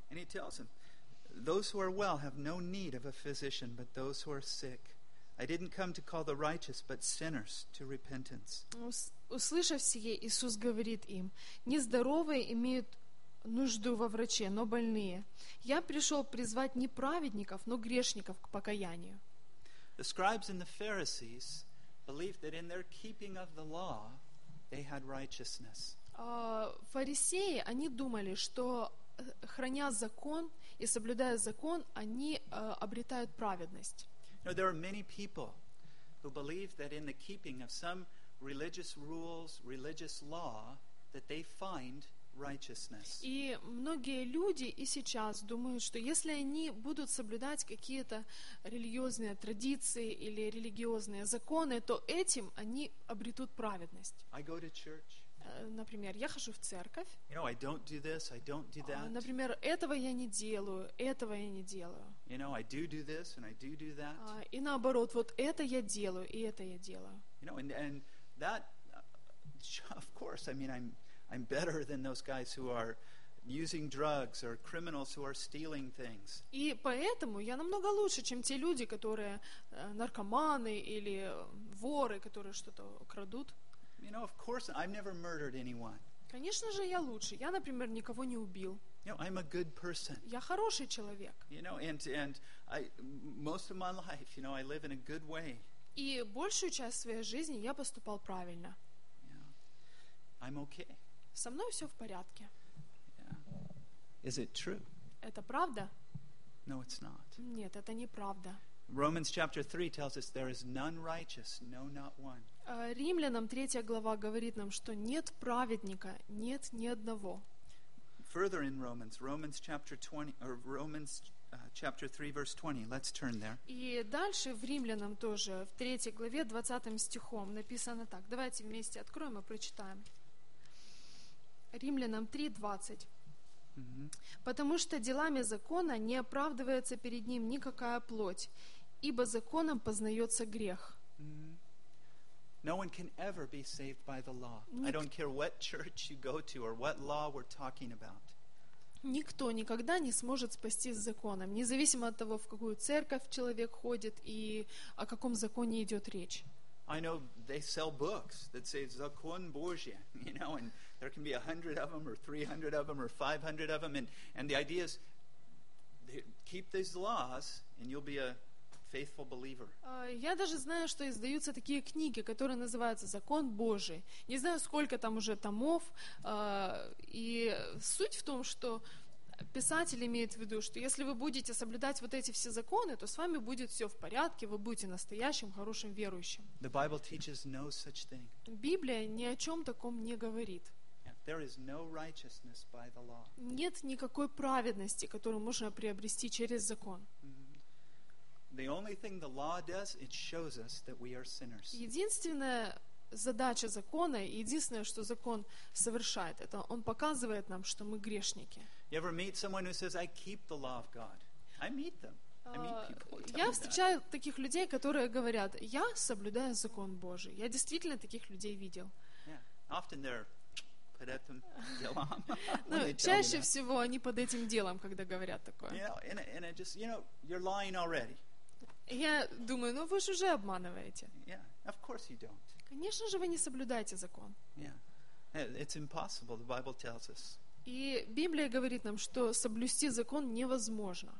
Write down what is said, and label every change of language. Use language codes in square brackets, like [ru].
[en] And he tells them, those who are well have no need of a physician, but those who are sick. I didn't come to call the righteous, but sinners to repentance. [ru] Услышав сие, Иисус говорит им: нездоровые имеют нужду во враче, но больные. Я пришел призвать не праведников, но грешников к покаянию. [en] The scribes and the Pharisees believed that in their keeping of the law they had righteousness. [ru] Фарисеи, они думали, что храня закон и соблюдая закон, они обретают праведность. [en] Now, there are many people who believe that in the keeping of some religious rules, religious law, that they find righteousness. [ru] И многие люди и сейчас думают, что если они будут соблюдать какие-то религиозные традиции или религиозные законы, то этим они обретут праведность. [en] I go to church. [ru] Например, я хожу в церковь. [en] You know, I don't do this, I don't do that. [ru] Например, этого я не делаю, этого я не делаю. [en] You know, I do do this and I do do that. [ru] И наоборот, вот это я делаю и это я делаю. [en] You know, and that, of course, I mean, I'm better than those guys who are using drugs or criminals who are stealing things. [ru] И поэтому я намного лучше, чем те люди, которые наркоманы или воры, которые что-то крадут. [en] You know, of course, I've never murdered anyone. [ru] Конечно же, я лучше. Я, например, никого не убил. [en] You know, I'm a good person. [ru] Я хороший человек. [en] You know, and I most of my life, you know, I live in a good way. [ru] И большую часть своей жизни я поступал правильно. [en] Yeah. I'm okay. [ru] Со мной все в порядке. [en] Yeah. Is it true? [ru] Это правда? [en] No, it's not. [ru] Нет, это неправда. [en] Romans chapter 3 tells us there is none righteous, no, not one. [ru] Римлянам 3 глава говорит нам, что нет праведника, нет ни одного. [en] Further in Romans chapter 20, or Romans chapter 3 verse 20. Let's turn there. [ru] И дальше в Римлянам тоже, в 3 главе 20 стихом написано так. Давайте вместе откроем и прочитаем. Римлянам 3:20. «Потому что делами закона не оправдывается перед ним никакая плоть, ибо законом познается грех». [en] No one can ever be saved by the law. I don't care what church you go to or what law we're talking about. [ru] Никто никогда не сможет спастись законом, независимо от того, в какую церковь человек ходит и о каком законе идет речь. [en] I know they sell books that say [ru] Закон Божий, [en] you know, and there can be 100 of them, or 300 of them, or 500 of them, and the idea is keep these laws, and you'll be a faithful believer. [ru] Я даже знаю, что издаются такие книги, которые называются Закон Божий. Не знаю, сколько там уже томов, и суть в том, что писатель имеет в виду, что если вы будете соблюдать вот эти все законы, то с вами будет все в порядке, вы будете настоящим, хорошим верующим. [en] The Bible teaches no such thing. [ru] Библия ни о чем таком не говорит. [en] Yeah, there is no righteousness by the law. [ru] Нет никакой праведности, которую можно приобрести через закон. Единственное, задача закона, единственное, что закон совершает, это он показывает нам, что мы грешники. [en] You ever meet someone who says, I keep the law of God? I meet them. I meet people. [ru] Я встречаю таких людей, которые говорят, я соблюдаю закон Божий. Я действительно таких людей видел. [en] Yeah. Often they're [ru] под этим делом. Ну, чаще всего они под этим делом, когда говорят такое. [en] You know, and I just, you know, you're lying already. [ru] Я думаю, ну вы же уже обманываете. [en] Yeah, of course you don't. [ru] Конечно же, вы не соблюдаете закон. [en] Yeah. It's impossible, the Bible tells us. [ru] И Библия говорит нам, что соблюсти закон невозможно.